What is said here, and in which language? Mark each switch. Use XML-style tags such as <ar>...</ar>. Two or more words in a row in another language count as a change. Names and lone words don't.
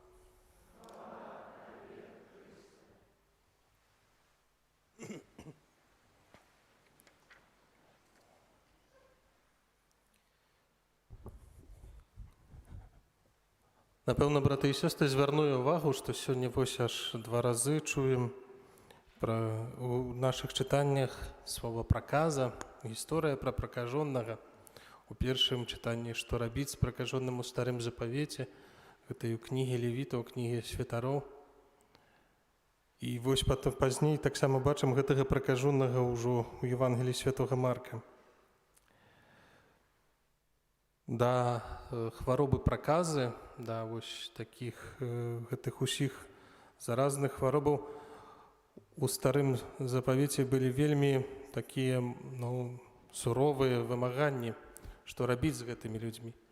<uk>Напевно, брати і сестри, зверну увагу, що сьогодні ось аж 2 рази чуємо у наших читаннях слово проказа, історія про прокаженого.</uk> <be>У першым чытанні «Што рабіць з пракажоным у старым запавеце», гэтай у кнігі Левіта, у кнігі святароў. І вось потом пазней таксама бачым гэтага пракажонага ўжо у Евангеліі святога Марка. Да хваробы праказы, да вось такіх гэтых усіх заразных хваробаў у старым запавеце былі вельмі такія суровыя вымаганні, што рабіць з гэтымі людзьмі.</be>